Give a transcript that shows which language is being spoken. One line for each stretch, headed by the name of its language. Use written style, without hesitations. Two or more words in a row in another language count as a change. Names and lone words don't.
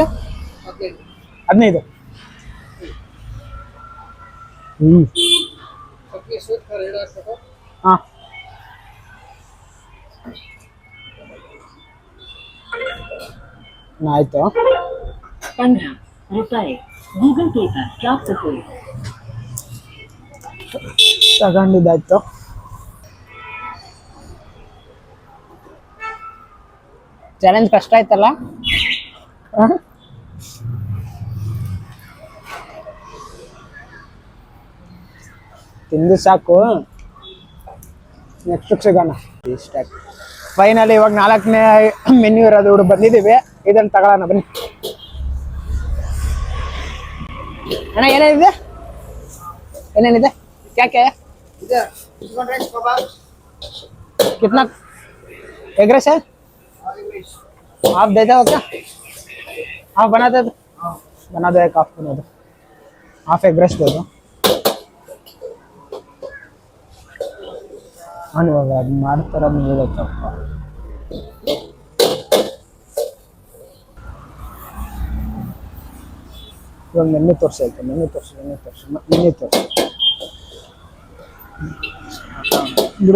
Kannada: 15. ಹಾ, ಆಯ್ತು.
Hindi: 15 ರೂಪಾಯಿ ಗೂಗಲ್ ಪೇ पर प्राप्त हुई.
Kannada: ತಗೊಂಡಿದ್ದಾಯ್ತು. ಚಾಲೆಂಜ್ ಕಷ್ಟ ಆಯ್ತಲ್ಲ. ತಿಂದು ಸಾಕು, ನೆಕ್ಸ್ಟ್ ಸಿಗೋಣ. ಫೈನಲಿ ಇವಾಗ 4ನೇ ಮೆನ್ಯೂ ಇರೋದು ಬಂದಿದ್ದೀವಿ. ಇದನ್ನು ತಗೊಳ್ಳೋಣ ಬನ್ನಿ. ಅಣ್ಣ ಏನೇನಿದೆ? ಏನೇನಿದೆ? ಕ್ಯಾಕೆ?
English: chicken rice kabab,
Hindi: कितना एग राइस है? आप दे दो क्या? आप बना दो एक हाफ बना दो, हाफ एग राइस दे दो.
Kannada: ನಾನು ಇವಾಗ ಅದು ಮಾಡ್ತಾರ ಹೇಳತ್ತಪ್ಪ. ಇವಾಗ ಮೆನ್ಯೂ ತೋರಿಸೈತೆ, ಮೆನ್ಯೂ ತೋರಿಸಿ ಬಿಡು.